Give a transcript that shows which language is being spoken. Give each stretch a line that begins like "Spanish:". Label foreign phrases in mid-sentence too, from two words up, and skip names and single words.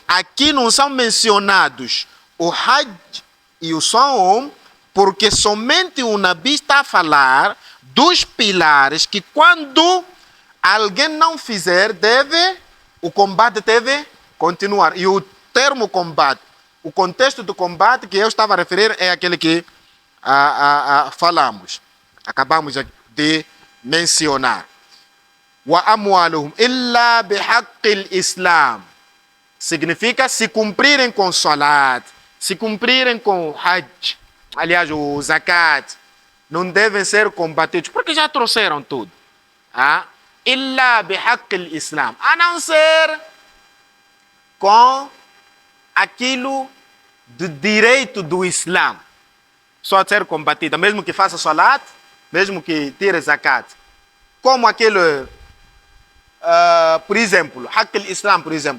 Portuguese: Aqui não são mencionados o Hajj e o Saum, porque somente o Nabi está a falar dos pilares que quando alguém não fizer, o combate deve continuar. E o termo combate, o contexto do combate que eu estava a referir é aquele que falamos. Acabamos de mencionar.
Arabic: وأموالهم إلا بحق الإسلام.
Portuguese: Significa se cumprirem com salat, se cumprirem com Hajj, aliás, o zakat, não devem ser combatidos, porque já trouxeram tudo.
Arabic: إلا بحق الإسلام.
Portuguese: A não ser com aquilo do direito do Islã. Só ser combatida, mesmo que faça salat, mesmo que tire zakat. Como aquele, por exemplo,
Arabic: حق الإسلام,
Portuguese: por exemplo.